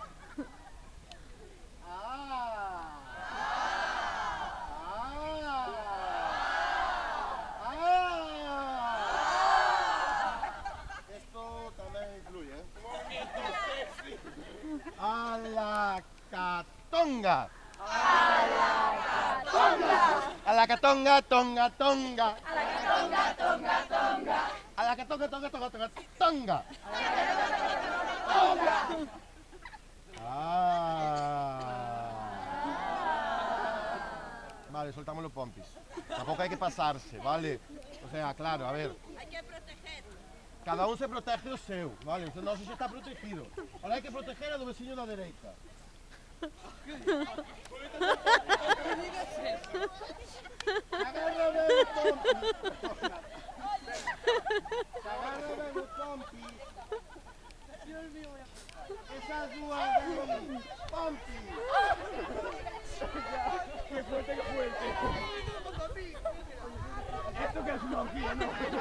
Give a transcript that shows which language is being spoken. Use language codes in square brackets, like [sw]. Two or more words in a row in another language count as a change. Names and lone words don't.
[es] Esto también influye, ¿eh? A la catonga. A la catonga, tonga. A la catonga, tonga. Vale, soltamos los pompis. Tampoco hay que pasarse, ¿vale? O sea, claro, a ver. Hay que proteger. [gl] Cada un se protege o seu, vale? [es] Usted no sé si está protegido. Ahora hay que proteger [gl] a do veciño da dereita. Agarra ben o pompi. Agarra ben o pompi. Esas dúas de aí. Pompi. [es] ¡Qué fuerte! Esto que es una orgía, ¿no?